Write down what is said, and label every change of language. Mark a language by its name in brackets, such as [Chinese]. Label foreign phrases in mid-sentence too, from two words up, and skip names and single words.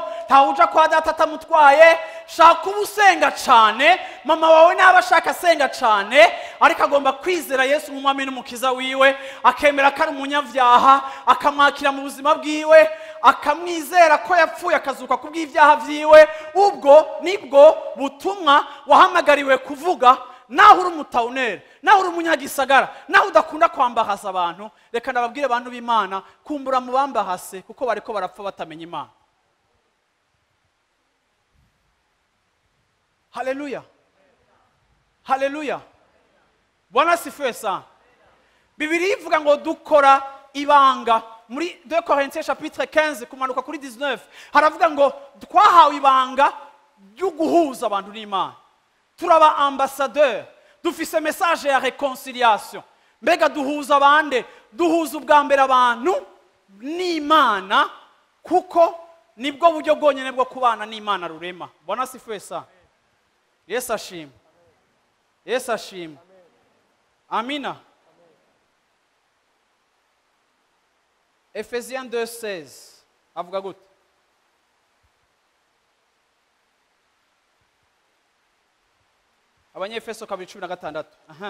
[Rundi] Ntawuja kwa Data atamutwaye. Shaka ubusenga cane, mama wawe naba ashaka asenga cane, ariko agomba kwizera Yesu nk'umwami n'umukiza wiwe, akemera ko ari umunyavyaha, akamwakira mu buzima bwiwe, akamwizera ko yapfuye akazuka kubw'ivyaha vyiwe. Ubwo nibwo butumwa wahamagariwe kuvuga. Naho uri umutawuneri, naho uri umunyagisagara, naho udakunda kwambahasa abantu, reka ndababwire abantu b'Imana, kumbura mu bambahase kuko bariko barapfa batamenya Imana. Haleluya. [Swahili] Haleluya. Bwana sifiwe sana. [Rundi] Bibiliya ivuga ngo dukora ibanga. Muri 2 [French] Corinthiens chapitre [Rundi] 15 kumanuka kuri 19 haravuga ngo twahawe ibanga ryo guhuza abantu n'Imana. Turaba ambassadeur, dufise message ya réconciliation. Mbega duhuza abande, duhuza ubwa mbere abantu n'Imana, kuko nibwo buryo bwonyene bwo kubana n'Imana rurema. [Swahili] Bwana sifiwe sana. [Rundi] Yesu ashimwe. Yesu ashimwe. Amina. Ephésiens 2:16 avuga gute? Abanyefeso 2:16. Aha.